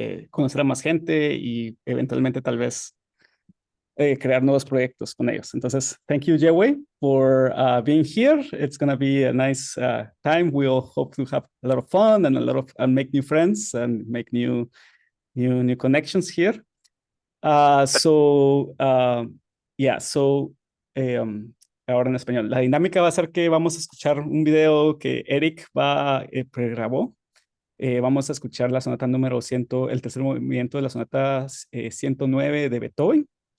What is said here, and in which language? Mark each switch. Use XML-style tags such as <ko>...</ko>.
<es>Conocer a más gente y eventualmente tal vez crear nuevos proyectos con ellos. Entonces,</es> <en>thank you, Jewei, for being here. It's going to be a nice time. We'll hope to have a lot of fun and and make new friends and make new connections here. Uh, so, uh, yeah, so, um,</en> <es>ahora en español. La dinámica va a ser que vamos a escuchar un video que Eric pregrabó. Vamos a escuchar la sonata número 100, el tercer movimiento de la sonata 109 de Beethoven.</es>